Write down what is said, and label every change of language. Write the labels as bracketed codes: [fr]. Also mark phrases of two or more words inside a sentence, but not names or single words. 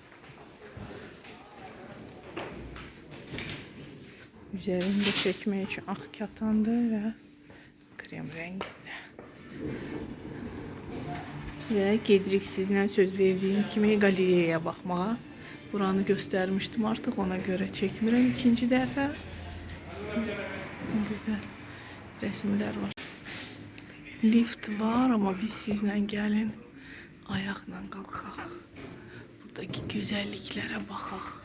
[az] Üzerinde çekmək üçün ağ katandır və krem rəngində. Və gedirik sizlə söz verdiyim kimi qalereyaya baxmağa. Buranı göstermiştim, artık ona göre çekmirəm ikinci dəfə. [tr] Güzel resimler var. [az] Lift var, ama biz sizlə gəlin ayaqla qalxaq. Buradaki güzelliklere baxaq.